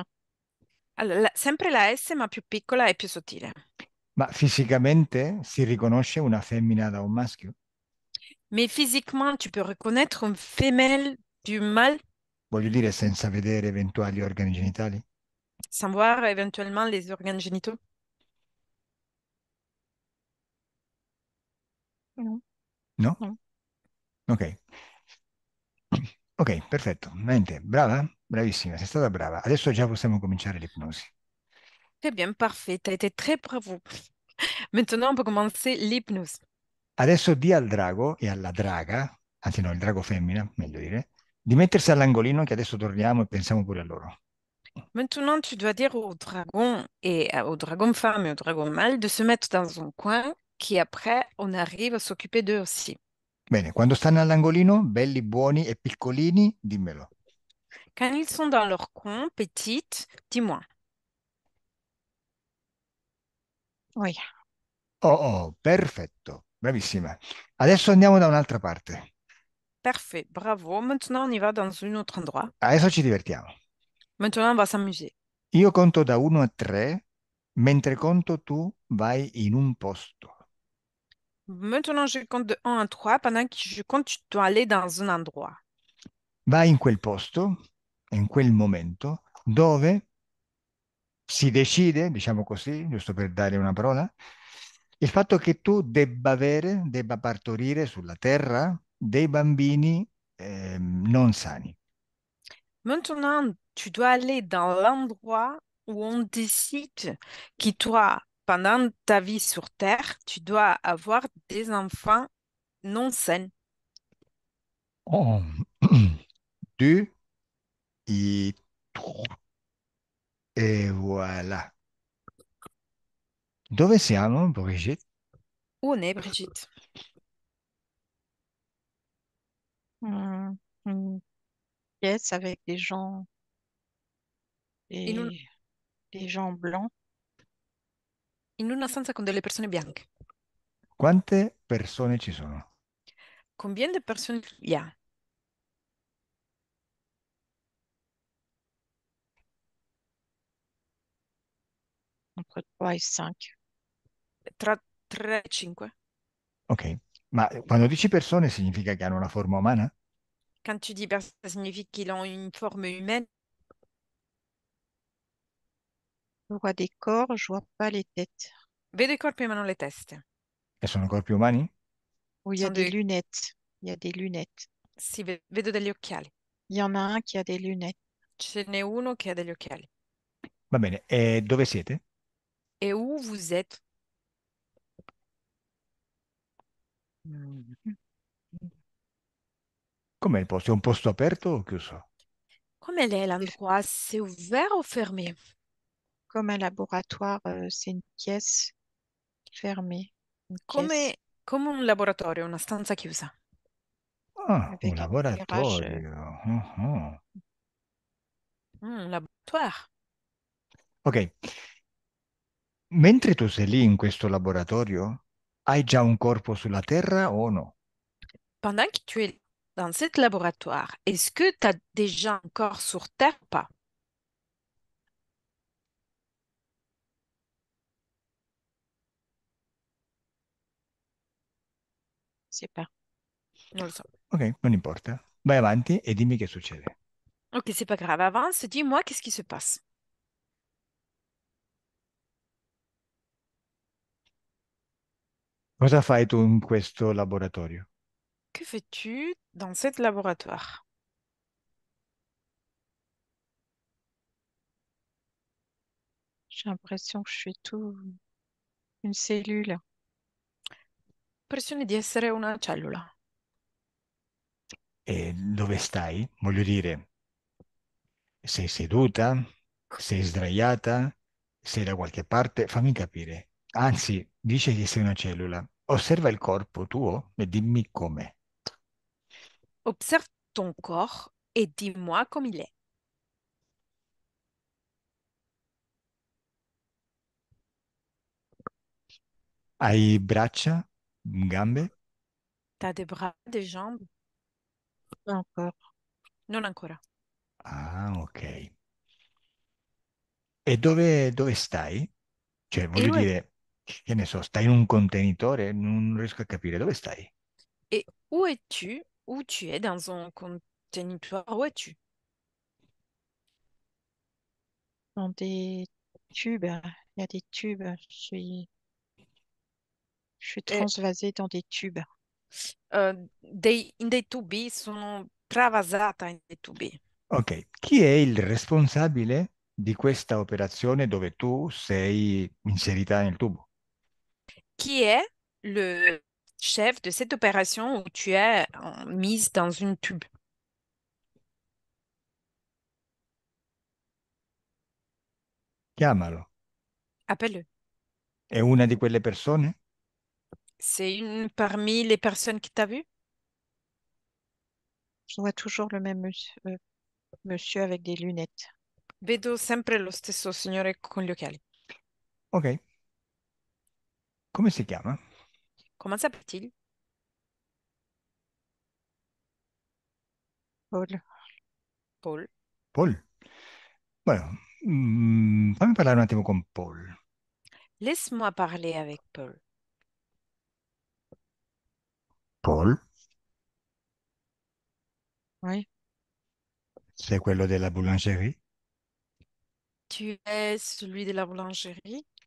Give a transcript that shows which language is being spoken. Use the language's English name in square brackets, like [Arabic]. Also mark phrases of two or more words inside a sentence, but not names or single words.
[Italian] Allora, sempre la S, ma più piccola e più sottile. Ma fisicamente si riconosce una femmina da un maschio? [French] Mais physiquement, tu peux reconnaître une femelle du mâle [Italian] Voglio dire, senza vedere eventuali organi genitali? [French] sans voir éventuellement les organes génitaux. [Italian] Non, No? non. Ok. Ok, perfetto. Mente, brava? Bravissima, sei stata brava. Adesso già possiamo cominciare l'ipnosi. [French] Très bien, parfait. Tu as été très bravo. Maintenant, on peut commencer l'hypnose. [Italian] Adesso di al drago e alla draga, anzi no, il drago femmina, meglio dire, di mettersi all'angolino che adesso torniamo e pensiamo pure a loro. [French] Maintenant, tu dois dire au dragon et au dragon femme et au dragon mâle de se mettre dans un coin qui après, on arrive à s'occuper d'eux aussi. [Italian] Bene, quando stanno all'angolino, belli, buoni e piccolini, dimmelo. [French] Quand ils sont dans leur coin, petites, dis-moi. Oui. [Italian] Oh, oh, perfetto, bravissima. Adesso andiamo da un'altra parte. [French] Parfait, bravo. Maintenant, on y va dans un autre endroit. [Italian] Adesso ci divertiamo. [French] Maintenant, on va s'amuser. [Italian] Io conto da 1 a 3, mentre conto tu vai in un posto. [French] Maintenant, je compte de 1 à 3. Pendant que je compte, tu dois aller dans un endroit. [Italian] Vai in quel posto, in quel momento, dove si decide, diciamo così, giusto per dare una parola, il fatto che tu debba partorire sulla terra dei bambini non sani. [French] Maintenant, tu dois aller dans l'endroit où on décide que toi, pendant ta vie sur Terre, tu dois avoir des enfants non sains. Oh. Du, i, tru. [Italian] E voilà. Dove siamo, Brigitte? [French] Où on est, Brigitte? Une pièce avec [Italian] In, un- [French] des, des gens blancs. [Italian] in una stanza con delle persone bianche. Quante persone ci sono? [French] Combien de personnes il y a? Entre 3 et 5. [Italian] Tra 3 e 5. Ok, ma quando dici persone significa che hanno una forma umana? [French] Quand tu dis personne, ça signifie qu'ils ont une forme humaine. Je vois des corps, je vois pas les têtes. [Italian] Vedo i corpi ma non le teste. E sono corpi umani? [French] Où il y a [Italian] Sono [French] des [Italian] dei- [French] lunettes. Il y a des lunettes. [Italian] Sì, vedo degli occhiali. [French] Il y en a un qui a des lunettes. [Italian] Ce n'è uno che ha degli occhiali. Va bene, e dove siete? [French] Et où vous êtes? Mm. [Italian] Com'è il posto? È un posto aperto o chiuso? [French] Come est l'endroit? C'est ouvert ou fermé? Comme un laboratoire, c'est une pièce fermée. Une [Italian] Come, [French] pièce [Italian] come un laboratorio, una stanza chiusa. [French] Ah, un avec un éclairage. [Italian] laboratorio. Ah. [French] Un laboratoire. [Italian] Ok, mentre tu sei lì in questo laboratorio, hai già un corpo sulla terra o no? [French] Pendant que tu es dans ce laboratoire, est-ce que tu as déjà un corps sur Terre ou pas? C'est pas. [Italian] Non lo so. Ok, non importa. Vai avanti e dimmi che succede. [French] Ok, c'est pas grave. Avance, dis-moi qu'est-ce qui se passe. [Italian] Cosa fai tu in questo laboratorio? [French] Que fais-tu dans ce laboratoire? J'ai l'impression que je suis tout une cellule. [Italian] Impressione di essere una cellula. E dove stai? Voglio dire, sei seduta? Sei sdraiata? Sei da qualche parte? Fammi capire. Anzi, dice che sei una cellula. Osserva il corpo tuo e dimmi com'è. [French] Observe ton corps et dis-moi comme il est. [Italian] Hai braccia? Gambe? [French] T'as des bras, des jambes? Pas encore. [Italian] Non ancora. Ah, ok. E dove stai? Cioè, [French] Et [Italian] voglio [French] où, [Italian] dire, che ne so, stai in un contenitore? Non riesco a capire. Dove stai? [French] et où es-tu? Où tu es dans un conteneur? Où es-tu? Dans des tubes. Il y a des tubes. Je suis. Je suis Eh, transvasée dans des tubes. [Italian] in dei tubi, sono travasata in dei tubi. Ok, chi è il responsabile di questa operazione dove tu sei inserita nel tubo? [French] Qui est le chef de cette opération où tu es mise dans une tube? [Italian] Chiamalo. [French] Appelle-le. [Italian] È una di quelle persone? [French] C'est une parmi les personnes qui t'a vu? Je vois toujours le même monsieur avec des lunettes. [Italian] Vedo sempre lo stesso signore con gli occhiali. Ok, come si chiama? [French] Comment s'appelle-t-il? Paul. Paul. Paul? [Italian] Bueno, fammi parlare un attimo con Paul. [French] Laisse-moi parler avec Paul. Paul? Oui, [Italian] Sei quello della boulangerie? [French] Tu es celui de la boulangerie?